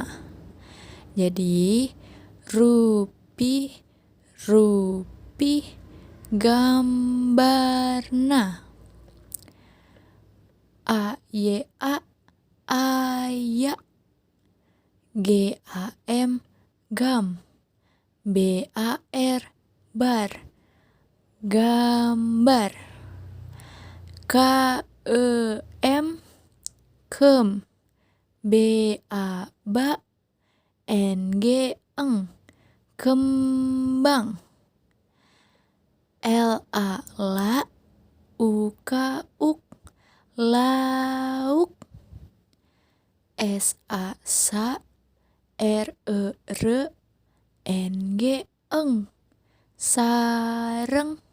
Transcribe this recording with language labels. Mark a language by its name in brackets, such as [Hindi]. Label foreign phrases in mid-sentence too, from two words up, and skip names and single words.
[Sundanese] Jadi rupi gambarna. AYA aya gam BAR bar gambar. Kem BABA kembang. LA uk lauk. SA sareng.